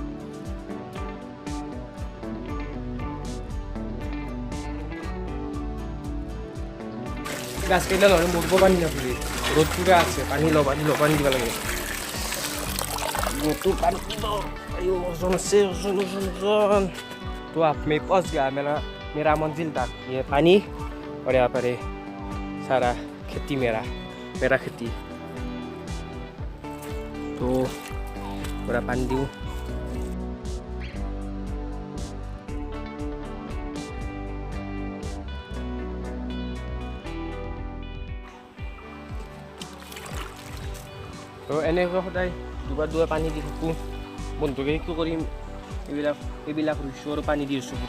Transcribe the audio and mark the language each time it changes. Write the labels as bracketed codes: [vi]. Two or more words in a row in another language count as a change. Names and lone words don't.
[as] গাছ কেইডাল হ'লে মৰিব পানী নাপাবি, ৰ'দ পূৰা আছে। পানী দিব লাগে। মোৰটো পানী ওজন আছে, ওজন। [hi] तो अब मैं पहुंच गया मेरा मंजिल तक। ये पानी और यहाँ पर सारा खेती मेरा खेती। तो पूरा पानी दूँ। [as] তো এনেকৈ সদায় দুবাৰ পানী দি থাকোঁ। বন্ধুকে কি কৰিম, এইবিলাক ৰুইছোঁ আৰু পানী দি আছোঁ।